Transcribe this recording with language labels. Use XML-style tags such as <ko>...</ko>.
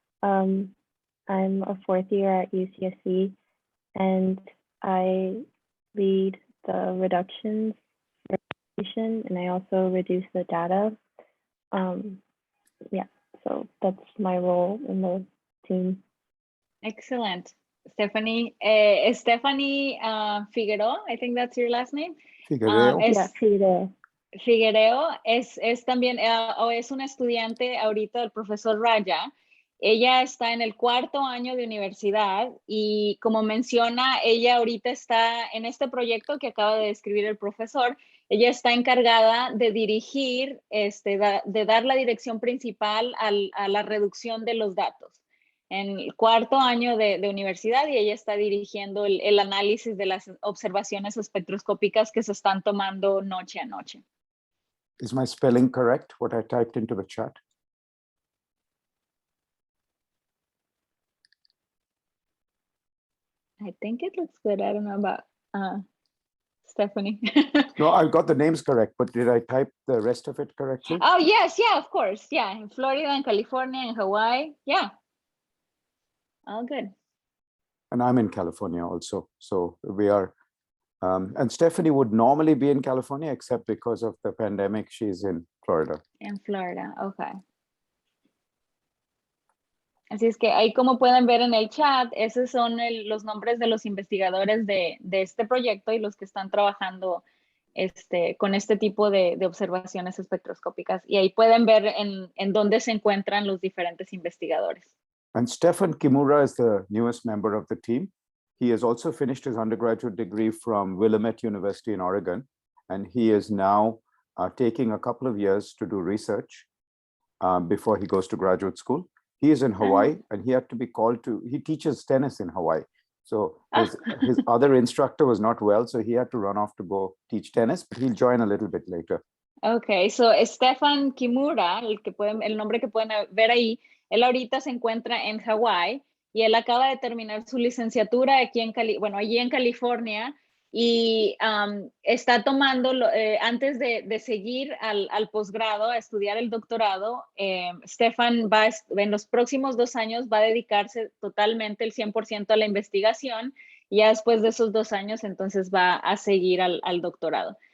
<en>I'm a fourth year at UCSC, and I lead the reductions and I also reduce the data. Yeah, so that's my role in the team. Excellent. Stephanie, Stephanie Figueroa, I think that's your last name. Figuereo. Figuereo.</en> <es>Figuereo es también, o es una estudiante ahorita del profesor Raja. Ella está en el 4º año de universidad y, como menciona, ella ahorita está en este proyecto que acaba de describir el profesor. Ella está encargada de dirigir, de dar la dirección principal a la reducción de los datos. En el 4º año de universidad, y ella está dirigiendo el análisis de las observaciones espectroscópicas que se están tomando noche a noche.</es> <en>Is my spelling correct, what I typed into the chat? I think it looks good. I don't know about Stephanie. No, I've got the names correct, but did I type the rest of it correctly? Oh, yes, yeah, of course. Yeah, in Florida and California and Hawaii. Yeah. All good. And I'm in California also. So we are, and Stephanie would normally be in California, except because of the pandemic, she's in Florida.</en> <es>En Florida, okay. Así es que ahí, como pueden ver en el chat, esos son los nombres de los investigadores de este proyecto y los que están trabajando con este tipo de observaciones espectroscópicas. Y ahí pueden ver en dónde se encuentran los diferentes investigadores.</es> <en>And Stefan Kimura is the newest member of the team. He has also finished his undergraduate degree from Willamette University in Oregon, and he is now taking a couple of years to do research before he goes to graduate school. He is in Hawaii, and he had to be called to, he teaches tennis in Hawaii. So his other instructor was not well, so he had to run off to go teach tennis, but he'll join a little bit later.</en> <es>Okay, so Stefan Kimura, el nombre que pueden ver ahí, él ahorita se encuentra en Hawái y él acaba de terminar su licenciatura aquí allí en California, y está tomando, antes de seguir al posgrado, a estudiar el doctorado, Stefan va en los próximos 2 años va a dedicarse totalmente el 100% a la investigación, y ya después de esos 2 años entonces va a seguir al doctorado.</es>